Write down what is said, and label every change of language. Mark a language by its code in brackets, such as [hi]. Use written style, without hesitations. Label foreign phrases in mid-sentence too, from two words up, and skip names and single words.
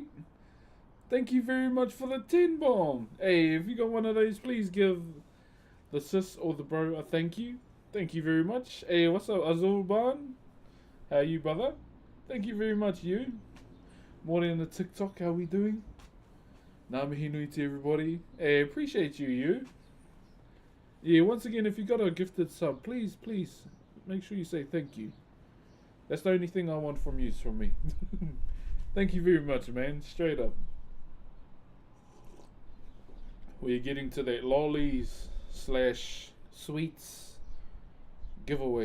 [en] Thank you very much for the 10 bomb! Hey, if you got one of those, please give the sis or the bro a thank you. Thank you very much. Hey, what's up, Azulban? How are you, brother? Thank you very much, you. Morning on the TikTok, how we doing? [mi] Ngā mihi nui [en] to everybody. Hey, appreciate you. Yeah, once again, if you got a gifted sub, please, make sure you say thank you. That's the only thing I want from you, from me. Thank you very much, man. Straight up. We're getting to that lollies / sweets giveaway.